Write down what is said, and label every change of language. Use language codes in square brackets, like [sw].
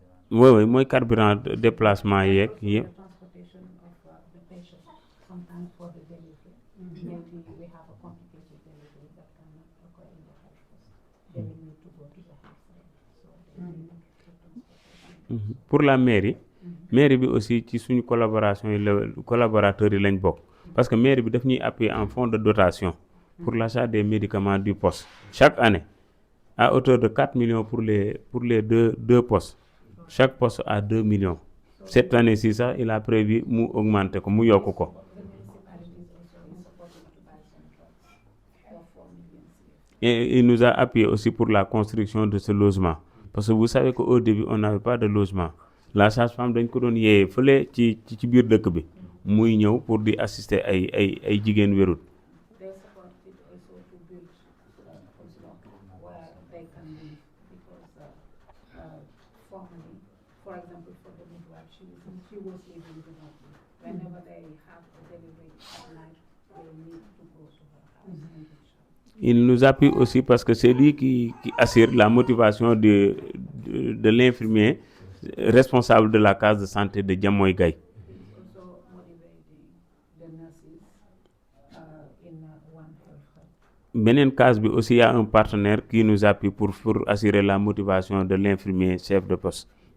[wo] Oui mooy carburant déplacement yeeg yëpp. [en] Transportation of the patient, sometimes for the delivery. Maybe we have a complicated delivery that cannot occur in the health post. They will need to go to the health center. So they need transportation. [fr] Pour la mairie bi aussi [wo] ci suñu collaboration yi la collaborateurs yi lañ bokk [fr] parce que mairie bi [wo] daf ñuy [fr] appuyer en fonds de dotation pour l'achat des médicaments du poste chaque année à hauteur de 4 millions pour les deux postes. Chaque poste a 2 millions. Cette année-ci sax il a prévu [wo] mu augmenter ko mu yokk ko. [fr] Et il nous a appuyé aussi pour la construction de ce logement parce que vous savez qu'au début on n'avait pas de logement. [wo] La sage-femme dañ ko doon yéeyee fële ci biir dëkk bi muy ñëw pour di assister ay jigéen wérut. [en] They supported also to build where they can live because formerly, for example, for the midwife, she was living remotely. Whenever they have a delivery at night, they need to go to her house. [fr] Il nous appuie aussi parce que c'est lui qui assure la motivation de l'infirmier responsable de la case de santé de Diamoy Gaye. [en] Also motivating the nurses in One Health. [wo] Beneen case bi [fr] aussi y a un partenaire qui nous appuie pour assurer la motivation de l'infirmier chef de poste.